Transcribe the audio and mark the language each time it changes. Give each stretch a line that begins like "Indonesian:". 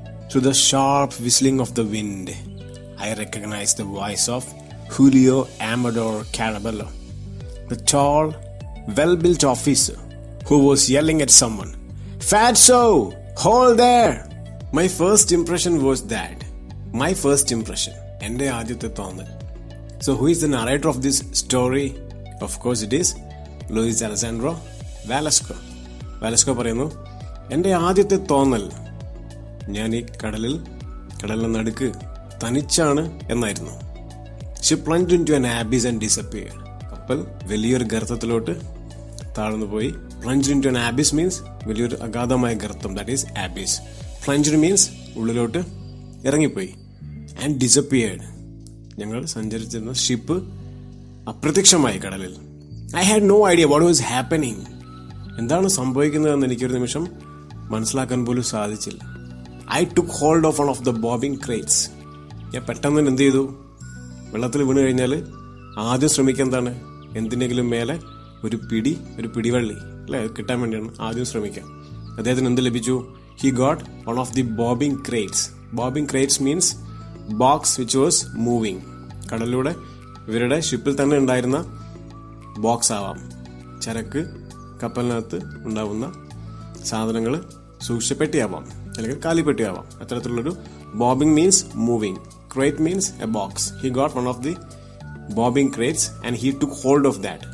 English: Through the sharp whistling of the wind, I recognized the voice of Julio Amador Caraballo, the tall, well-built officer who was yelling at someone, "Fatso, hold there!" My first impression was that. My first impression.
Malayalam: എൻ്റെ ആദ്യത്തെ തോന്നൽ.
English: So who is the narrator of this story? Of course it is Luis Alessandro Velasco.
Malayalam: Velasco പറയുന്നു, എൻ്റെ ആദ്യത്തെ തോന്നൽ ഞാൻ ഈ കടലിന്റെ നടുക്ക് തനിച്ചാണ് എന്നായിരുന്നു.
English: She plunged into an abyss and disappeared.
Malayalam: കപ്പൽ വലിയൊരു ഗർത്തത്തിലോട്ട് താഴ്ന്നു പോയി.
English: Plunged into an abyss means
Malayalam: വലിയൊരു അഗാധമായ ഗർത്തം,
English: that is abyss. Plunged means
Malayalam: ഉള്ളിലോട്ട് ഇറങ്ങിപ്പോയി.
English: And disappeared.
Malayalam: ഞങ്ങൾ സഞ്ചരിച്ചിരുന്ന ഷിപ്പ് അപ്രത്യക്ഷമായി കടലിൽ.
English: I had no idea what was happening.
Malayalam: എന്താണ് സംഭവിക്കുന്നതെന്ന് എനിക്കൊരു നിമിഷം മനസ്സിലാക്കാൻ പോലും സാധിച്ചില്ല.
English: I took hold of one of the bobbing crates.
Malayalam: ഞാൻ പെട്ടെന്ന് എന്ത് ചെയ്തു? വെള്ളത്തിൽ വീണ് കഴിഞ്ഞാൽ ആദ്യം ശ്രമിക്കുക എന്താണ്? എന്തിനെങ്കിലും മേലെ ഒരു പിടിവള്ളി അല്ലെ കിട്ടാൻ വേണ്ടിയാണ് ആദ്യം ശ്രമിക്കുക. അദ്ദേഹത്തിന് എന്ത് ലഭിച്ചു?
English: He got one of the bobbing crates. Bobbing crates means box which was moving.
Malayalam: കടലിലൂടെ ഇവരുടെ ഷിപ്പിൽ തന്നെ ഉണ്ടായിരുന്ന ബോക്സ് ആവാം, ചരക്ക് കപ്പലിനകത്ത് ഉണ്ടാവുന്ന സാധനങ്ങൾ സൂക്ഷിച്ച പെട്ടിയാവാം, അല്ലെങ്കിൽ കാലിപ്പെട്ടിയാവാം. അത്തരത്തിലുള്ളൊരു
English: Bobbing means moving, crate means a box. He got one of the bobbing crates and he took hold of that.